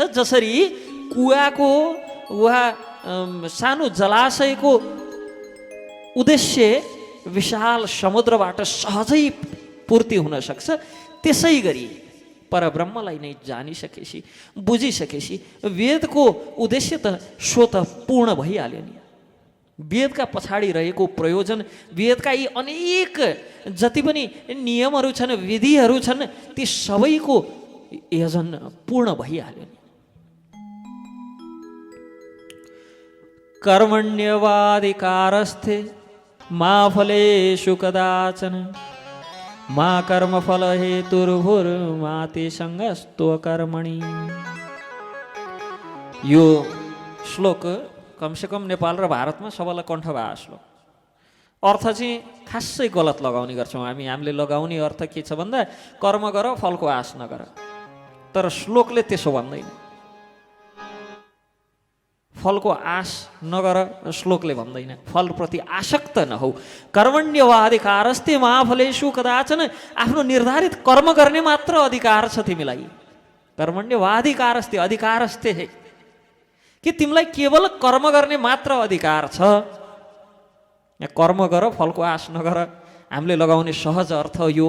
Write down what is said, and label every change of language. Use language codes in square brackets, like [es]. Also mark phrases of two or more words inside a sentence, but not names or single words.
[ne] जसरी कुवाको वा सानो जलाशयको उद्देश्य विशाल समुद्रबाट सहजै पूर्ति हुन सक्छ, त्यसै गरी परब्रह्मलाई नै जानिसकेपछि, बुझिसकेपछि वेदको उद्देश्य त स्वतः पूर्ण भइहाल्यो नि। वेदका पछाडि रहेको प्रयोजन, वेदका यी अनेक जति पनि नियमहरू छन्, विधिहरू छन्, ती सबैको योजन पूर्ण भइहाल्यो नि। [sa] कर्मण्यवाधिकारस्थे मा फलेषु कदाचन मा कर्मफल हेतुर्भुर्मा ते सङ्गस्त्वकर्मणि। [ne] यो श्लोक कमसेकम नेपाल र भारतमा सबैलाई कण्ठ भएको श्लोक। अर्थ चाहिँ खासै गलत लगाउने गर्छौँ हामीले लगाउने अर्थ के छ भन्दा कर्म गर फलको आश नगर। तर श्लोकले त्यसो भन्दैन, फलको आश नगर श्लोकले भन्दैन, फलप्रति आसक्त नहौ। [sa] कर्मण्यवाधिकारस्ते महाफलेषु कदाचन, [ne] आफ्नो निर्धारित कर्म गर्ने मात्र अधिकार छ तिमीलाई। [sa] कर्मण्यवाधिकारस्ते, अधिकारस्ते [ne] है कि तिमीलाई केवल कर्म गर्ने मात्र अधिकार छ। यहाँ कर्म गर फलको आश नगर हामीले लगाउने सहज अर्थ यो।